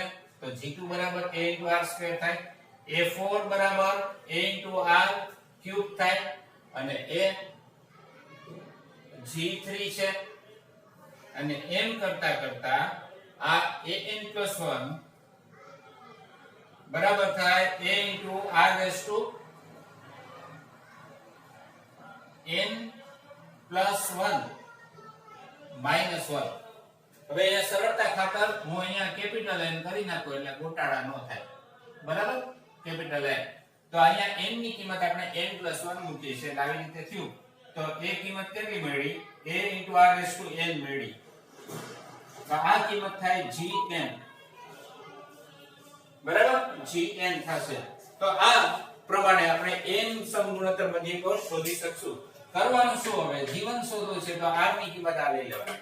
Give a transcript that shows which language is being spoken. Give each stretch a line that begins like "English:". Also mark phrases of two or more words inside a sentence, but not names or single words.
Gujarati: તો g2 બરાબર
English: a into r
Gujarati: સ્ક્વેર થાય. a4 બરાબર
English: a into r
Gujarati: ક્યુબ થાય અને એ g3 છે અને એમ કરતા કરતા આ an+1 બરાબર થાય
English: a into r raised to n+1 -1.
Gujarati: હવે એ સરળતા ખાતર હું અહીંયા કેપિટલ n કરી નાખું એટલે ગોટાળા ન થાય. બરાબર? કેપિટલ n. તો અહીંયા n ની કિંમત આપણે n+1 મૂકી છે એટલે આવી રીતે થયું. તો એ કિંમત કેટલી મળી?
English: a into r raised to n
Gujarati: મળી. તો આ કિંમત થાય gn. બરાબર? gn થશે. તો આ પ્રમાણે આપણે n સમગુણોત્તર મધ્યકો શોધી શકશું. કરવાનું શું? હવે g1 શોધવું છે તો r ની કિંમત આ લઈ લેવાની.